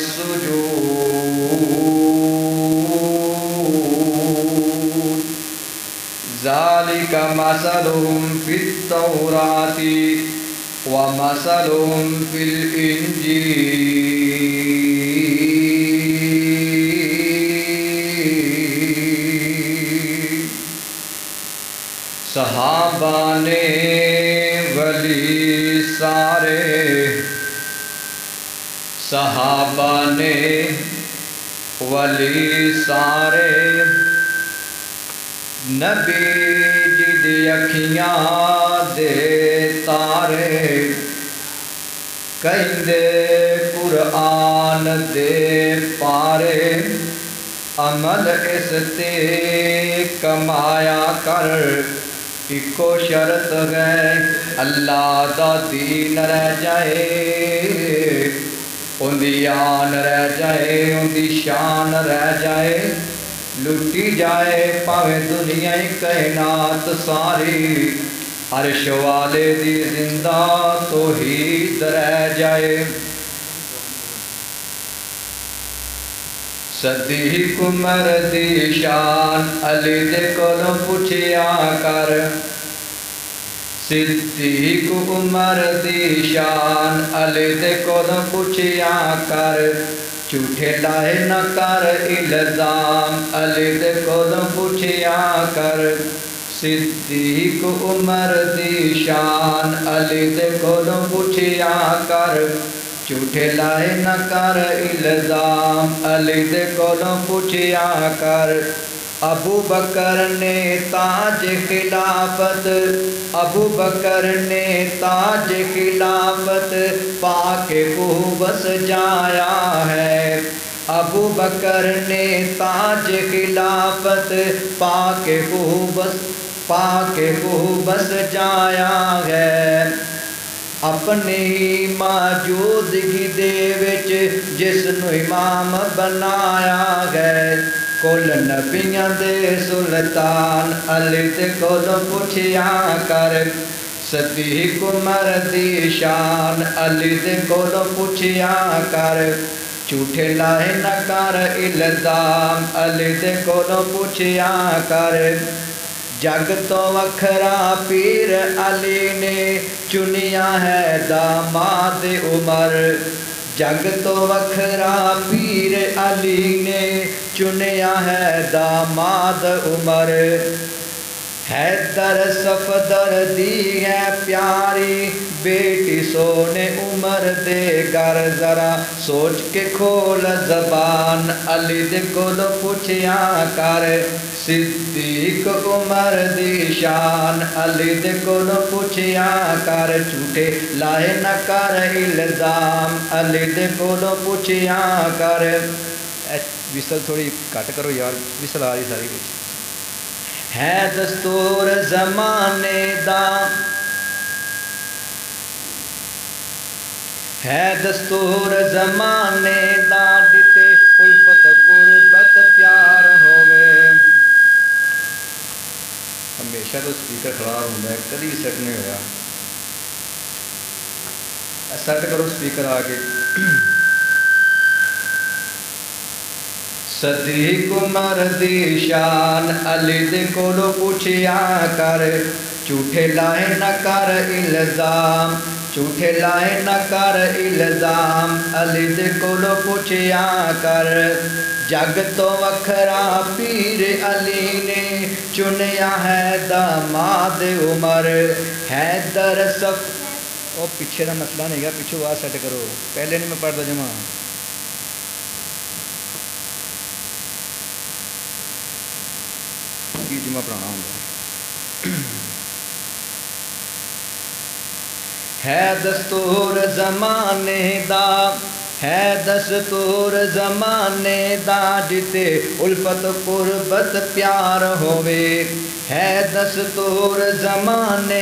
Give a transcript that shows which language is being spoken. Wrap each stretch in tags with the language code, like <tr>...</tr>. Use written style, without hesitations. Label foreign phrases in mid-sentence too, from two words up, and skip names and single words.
<ar>السجود ذلك مثلهم في التوراة ومثلهم في الإنجيل</ar> <pa>صحابانے ولی سارے صحابانے ولی سارے نبی جی دی اکھیاں دے تارے کہندے قرآن دے پارے عمل اس تے کمایا کر ایکو شرط ہے اللہ دا دین رہ جائے ان دی آن رہ جائے ان دی شان رہ جائے لٹی جائے پاوے دنیا کائنات ساری عرش والے دی زندہ توحید رہ جائے صدیق عمر دی شان علی دے کولوں پوچھیا کر صدیق عمر دی شان علی دے کولوں پوچھیا کر جھوٹے لائے نہ کر الزام علی دے کولوں پوچھیا کر صدیق عمر دی شان علی دے کولوں پوچھیا کر جھوٹے لائے نہ کر الزام علی دے کولوں پوچھیا کر ابو بکر نے تاج خلافت ابو بکر نے تاج خلافت پا کے بس جایا ہے ابو بکر نے تاج خلافت پا کے بس جایا ہے اپنی ہی موجودگی دے وچ جس نو امام بنایا گئے کل نبیاں دے سلطان علی دے کولوں پوچھیا کر صدیق عمر دی شان علی دے کولوں پوچھیا کر جھوٹے لائے نہ کر الزام علی دے کولوں پوچھیا کر جگ تو وکھرا پیر علی نے چنیا ہے داماد عمر جگ تو وکھرا پیر علی نے چنیا ہے داماد عمر حیدر صفدر دی ہے پیاری بیٹی سونے عمر دے گر ذرا سوچ کے کھول زبان علی دے کولوں پوچھیا کر صدیق عمر دی شان علی دے کولوں پوچھیا کر جھوٹے لائے نہ کر الزام علی دے کولوں پوچھیا کر وصل تھوڑی کٹ کرو یار وصل آ رہی ساری کچھ ہے دستور زمانے دا ہے دستور زمانے دا جتے الفت قربت پیار ہوئے ہمیشہ تو</pa> <ur>سپیکر خراب ہوتا ہے</ur> <pa>کدی سیٹ نہیں ہوا سیٹ کرو سپیکر آ کے صدیق عمر دی شان علی دے کولوں پوچھیا کر جھوٹے لائے نہ کر الزام جھوٹے لائے نہ کر الزام علی دے کولوں پوچھیا کر جگ تو وکھرا پیر علی نے چنیا ہے داماد عمر حیدر صف او پیچھے دا مسئلہ نہیں گا پیچھے آ سیٹ کرو</pa> <ur>پہلے نہیں میں پڑھتا</ur> <pa>جمع</pa> <ur>جمعہ پڑھانا ہوں</ur> <pa>ہے دستور زمانے دا ہے دستور زمانے دا جتے الفت قربت پیار ہوئے ہے دستور زمانے</pa>